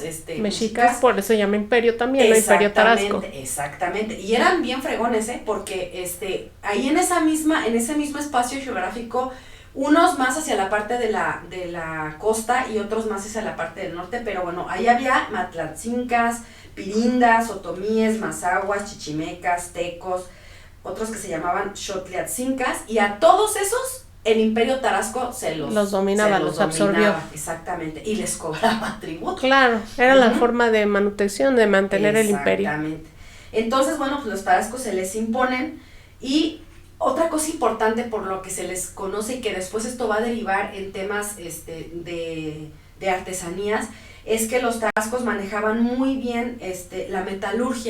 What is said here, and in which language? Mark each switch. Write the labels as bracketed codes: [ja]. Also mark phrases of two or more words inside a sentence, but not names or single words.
[es] mexicas, por eso se llama imperio también, ¿no? Imperio Tarasco. Exactamente, y eran bien fregones, porque ahí en ese mismo espacio geográfico, unos más hacia la parte de la costa y otros más hacia la parte del norte, pero bueno, ahí había matlatzincas, pirindas, otomíes, mazahuas, chichimecas, tecos, otros que se llamaban xotliatzincas, y a todos esos el Imperio Tarasco los dominaba, los absorbió. Exactamente, y les cobraba tributo. Claro, era la forma de manutención, de mantener el imperio. Exactamente. Entonces, bueno, pues los tarascos se les imponen, y otra cosa importante por lo que se les conoce y que después esto va a derivar en temas de artesanías, es que los tarascos manejaban muy bien la metalurgia.